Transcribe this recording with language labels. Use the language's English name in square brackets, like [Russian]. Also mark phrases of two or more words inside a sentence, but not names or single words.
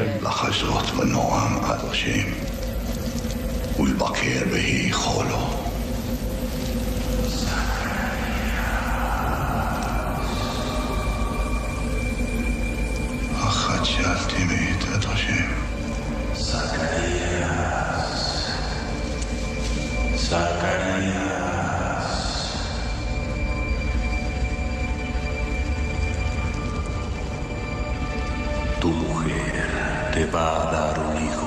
[Hebrew] לחזות בנועם עד השם. ולבקר בהיכלו. אחת שאלתי מאת עד השם. [Spanish] Zacarías, Zacarías. Tu mujer te va a dar un hijo.